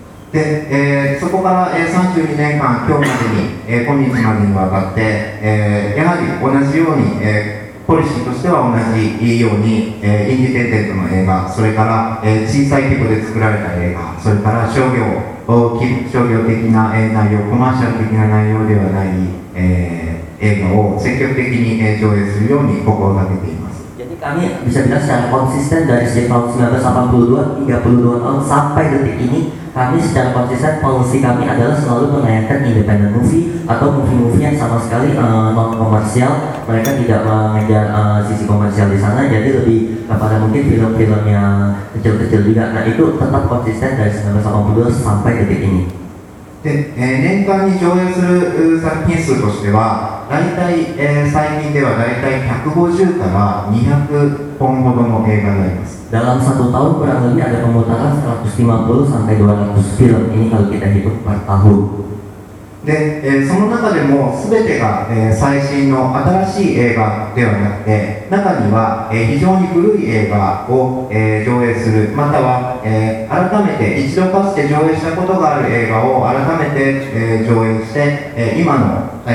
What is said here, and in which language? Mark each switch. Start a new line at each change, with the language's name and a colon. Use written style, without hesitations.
Japanese: で、そこから、32年間今日までに、今日までにわたって、やはり同じように、ポリシーとしては同じように、インディペンデントの映画それから、小さい規模で作られた映画それから商業的な、内容コマーシャル的な内容ではない、映画を積極的に、上映するように心がけています。
Indonesian: Kami bisa bilang secara konsisten dari sejak tahun 1982, 32 tahun sampai detik ini kami secara konsisten, policy kami adalah selalu menayangkan independent movie atau movie-movie yang sama sekali non-komersial. Mereka tidak mengejar sisi komersial di sana, jadi lebih kepada mungkin film-film yang kecil-kecil juga. Nah itu tetap konsisten dari 1982 sampai detik ini.
Japanese: で、年間に上映する作品数としては大体、最近では大体150から200本ほどの映画になります。
Indonesian: dalam satu tahun kurang lebih ada pemutaran 150 sampai 200 film ini kalau kita hitung per tahun。
Japanese: で、その中でも全てが、最新の新しい映画ではなくて中には、非常に古い映画を、上映するまたは、改めて一度かつて上映したことがある映画を改めて、上映して、今の